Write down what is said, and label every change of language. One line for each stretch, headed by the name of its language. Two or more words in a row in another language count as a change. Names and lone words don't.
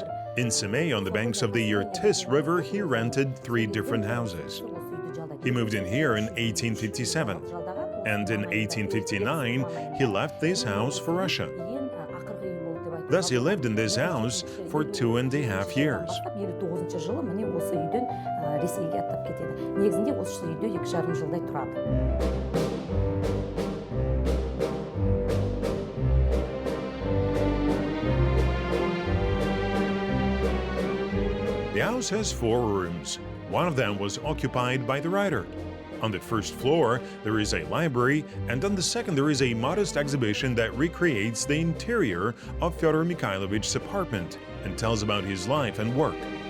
English: In Semey, on the banks of the Irtis River, he rented 3 different houses. He moved in here in 1857, and in 1859, he left this house for Russia. Thus, he lived in this house for 2.5 years.
Kazakh: жылы міне осы үйден Ресейге аттап кетеді. Негізінде осы үйде 2,5 жылдай тұрады.
English: The house has 4 rooms. One of them was occupied by the writer. On the first floor, there is a library, and on the second, there is a modest exhibition that recreates the interior of Fyodor Mikhailovich's apartment and tells about his life and work.